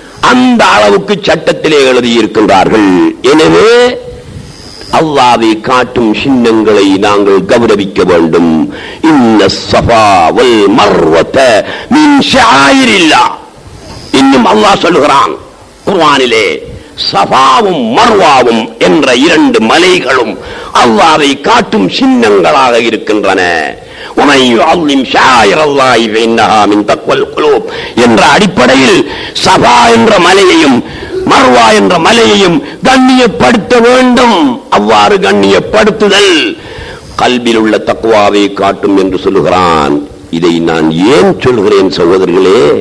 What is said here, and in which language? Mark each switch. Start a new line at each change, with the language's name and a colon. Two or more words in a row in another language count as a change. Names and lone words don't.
Tamil: அந்த அளவுக்கு சட்டத்திலே எழுதியிருக்கின்றார்கள். எனவே அல்லாஹ்வை காட்டும் சின்னங்களை நாங்கள் கௌரவிக்க வேண்டும்.
Arabic: إن الصفا والمروة من شعائر الله.
Tamil: இன்னும் அல்லாஹ் சொல்கிறான் குர்ஆனிலே, சஃபாவும் மர்வாவும் என்ற இரண்டு மலைகளும் அல்லாஹ்வை காட்டும் சின்னங்களாக இருக்கின்றன.
Arabic: ومن يعظم شعائر الله فإنها من تقوى القلوب
Tamil: என்ற அடிப்படையில் சஃபா என்ற மலையையும் மர்வா என்ற மலையையும் கண்ணியப்படுத்த வேண்டும். அவ்வாறு கண்ணியப்படுத்துதல் கல்பில் உள்ள தக்வாவை காட்டும் என்று சொல்லுகிறான். இதை நான் ஏன் சொல்கிறேன் சகோதரர்களே?